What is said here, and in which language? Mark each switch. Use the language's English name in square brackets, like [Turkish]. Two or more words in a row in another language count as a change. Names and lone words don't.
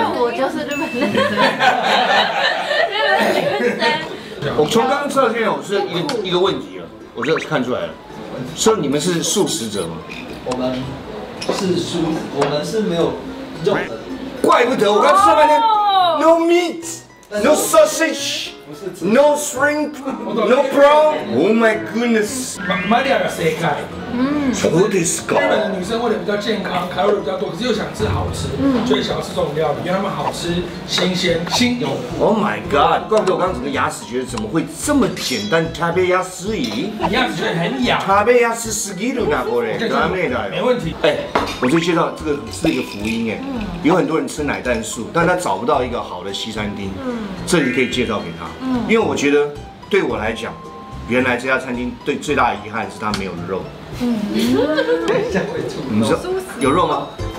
[Chinese] 因为我就是日本女生。日本女生。我从刚刚吃到现在，我是一个问题了，我这看出来了，说你们是素食者吗？我们是素，我们是没有肉的。怪不得我刚吃了半天 [English] ，no meat, no sausage, no shrimp, no prawn. Oh my goodness. [Japanese] マリアが正解。そうですか。 [Chinese] 日本的女生为了比较健康，卡路里比较多，可是又想吃好吃，所以想要吃这种料理，因为它们好吃、新鲜、新有。 [English] Oh my god！ [Chinese] 怪不得我刚刚整个牙齿觉得怎么会这么简单？ [Japanese] 食べやすい。 [Chinese] 你牙齿觉得很痒。 [Japanese] 食べやすすぎるなこれ。 [Chinese] 没问题。哎，我就介绍这个是一个福音哎，有很多人吃奶蛋素，但他找不到一个好的西餐厅，这里可以介绍给他。因为我觉得对我来讲，原来这家餐厅最大的遗憾是它没有肉。你说有肉吗？